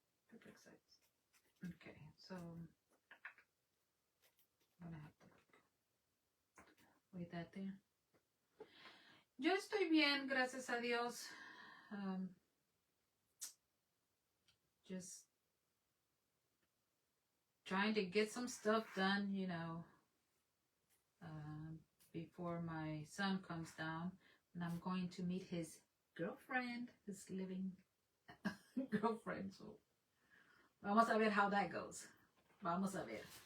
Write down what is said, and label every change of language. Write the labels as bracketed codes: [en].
[en] Perfect size. Okay, so I'm gonna have to wait that there. [es] Yo estoy bien, gracias a Dios. [en] Just trying to get some stuff done, you know, before my son comes down. And I'm going to meet his girlfriend, his living girlfriend. [es] So, vamos a ver [en] how that goes. [es] Vamos a ver.